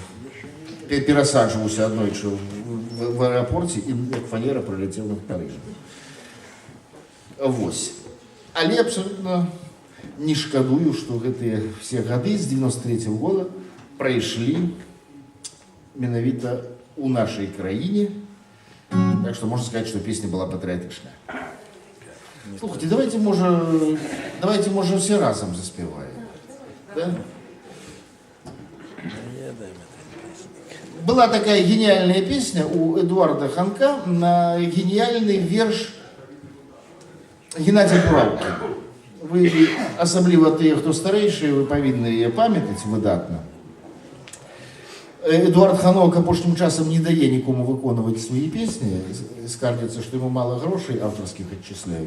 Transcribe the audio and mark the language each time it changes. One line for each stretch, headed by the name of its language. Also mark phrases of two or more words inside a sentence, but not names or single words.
Belarusian: Перасаджваўся аднойчы в аэропорце і як фанера праляцеў над Парижем. Вось. Але абсолютно не шкадую, што гэтыя все гады з 93-го года прайшлі менавіта у нашай краіне.
Russian: Так что можно сказать, что песня была патриотичная. Слушайте, давайте, может, все разом заспеваем. Да? Была такая гениальная песня у Эдуарда Ханка на гениальный верш Геннадия Пураўкі.
Belarusian: Вы, асабліва тыя, хто старэйшыя, вы павінны яе памятаць выдатна. Эдуард Ханок апошнім часам не дае нікому выконваць свае песні, скардзіцца, што яму мала грошай аўтарскіх адчысляюць.